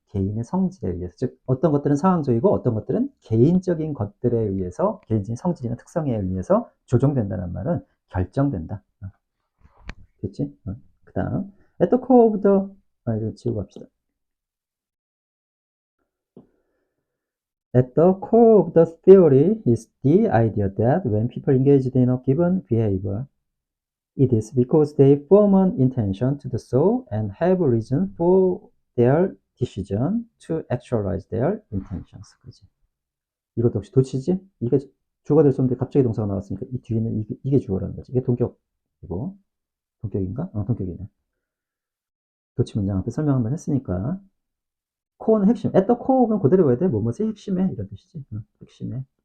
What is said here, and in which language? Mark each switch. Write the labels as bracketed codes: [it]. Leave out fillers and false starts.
[ko] 개인의 성질에 의해서. 즉 어떤 것들은 상황적이고 어떤 것들은 개인적인 것들에 의해서 개인적인 성질이나 특성에 의해서 조정된다는 말은 결정된다. 됐지? 그 다음 [en] at the core of the [ko] 이거 지우고 합시다. [en] At the core of the theory is the idea that when people engage in a given behavior, it is because they form an intention to do so and have a reason for their decision to actualize their intentions. [ko] 그지? 이것도 역시 도치지? 이게 주어가 될 수 없는데 갑자기 동사가 나왔으니까 이 뒤에는 이게 주어라는 거지. 이게 동격이고. 동격인가? 동격이네. 도치 문장 앞에 설명 한번 했으니까. 코어는 핵심. at the core는 그대로 외워야 돼. 뭐뭐의 핵심에 이런 뜻이지. 핵심에.